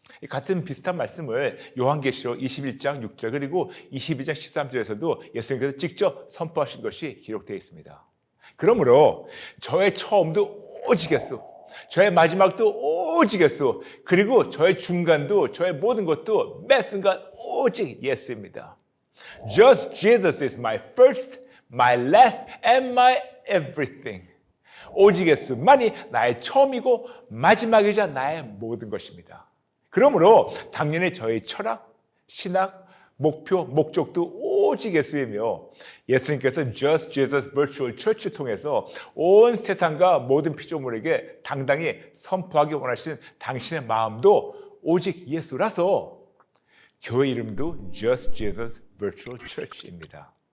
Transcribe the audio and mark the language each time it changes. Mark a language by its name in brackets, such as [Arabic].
[Korean] 같은 비슷한 말씀을 요한계시록 21장 6절 그리고 22장 13절에서도 예수님께서 직접 선포하신 것이 기록되어 있습니다. 그러므로 저의 처음도 오직 예수, 저의 마지막도 오직 예수, 그리고 저의 중간도 저의 모든 것도 매 순간 오직 예수입니다. [English] Just Jesus is my first, my last, and my everything. [Korean] 오직 예수만이 나의 처음이고 마지막이자 나의 모든 것입니다. 그러므로 당연히 저의 철학, 신학, 목표, 목적도 오직 예수이며 예수님께서 Just Jesus Virtual Church를 통해서 온 세상과 모든 피조물에게 당당히 선포하기 원하시는 당신의 마음도 오직 예수라서 교회 이름도 Just Jesus Virtual Church입니다.